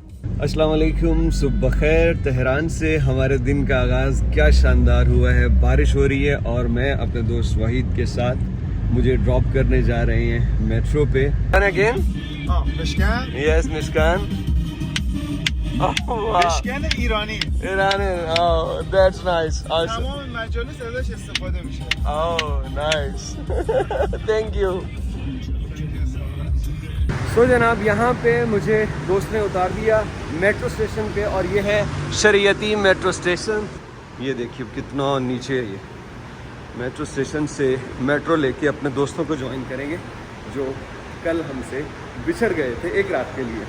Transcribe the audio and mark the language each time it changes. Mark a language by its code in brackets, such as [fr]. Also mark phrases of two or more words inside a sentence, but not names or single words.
[ar] السلام عليكم, [hi] सुबह खैर. तेहरान से हमारे दिन का आगाज़ क्या शानदार हुआ है. बारिश हो रही है और मैं अपने दोस्त वहीद के साथ मुझे ड्रॉप करने जा रहे हैं मेट्रो पे. अगेन Mishkan. [en] Yes Mishkan. [fa] Mishkan ایرانی. [en] Iran. Oh that's nice. [fa] تمام مجالس ازش استفاده میشه. [en] Oh nice. Thank you. [hi] तो जनाब यहाँ पे मुझे दोस्त ने उतार दिया [en] metro station [hi] पे और ये है शरीयती [en] metro station. [hi] ये देखिए कितना नीचे है. ये [en] metro station [hi] से मेट्रो लेके अपने दोस्तों को ज्वाइन करेंगे जो कल हमसे बिछड़ गए थे एक रात के लिए.